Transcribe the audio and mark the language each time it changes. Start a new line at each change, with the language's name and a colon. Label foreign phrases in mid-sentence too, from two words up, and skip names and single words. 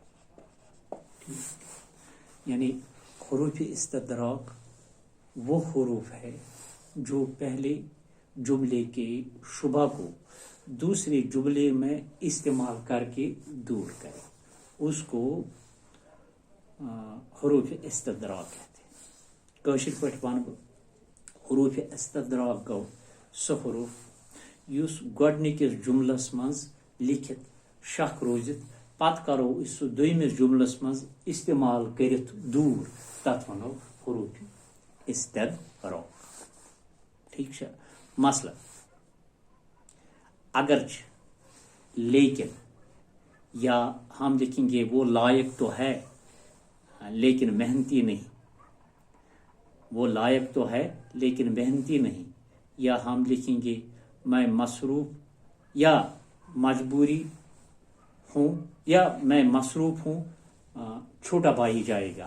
Hindi: ठीक, यानी हुरूफ इस्तदराक वो हुरूफ है जो पहले जुमले के शुबा को दूसरे जुमले में इस्तेमाल करके दूर करे, उसको हुरूफ इस्तदराक कहते हैं।
Kashmiri: काशिर पठ वन हुरूफ इस्तदराक गो सो हुरूफ युस गोडनिकिस जुमलस मज लिखित शक रोजित पत करो इस दोयमिस जुमलस मज इस्तेमाल करित दूर, तथ वनो हुरूफ इस्तदराक।
Hindi: ठीक है। मसलन अगरच, लेकिन, या हम लिखेंगे वो लायक तो है लेकिन मेहनती नहीं, वो लायक तो है लेकिन मेहनती नहीं, या हम लिखेंगे मैं मसरूफ या मजबूरी हूँ, या मैं मसरूफ हूँ छोटा भाई जाएगा।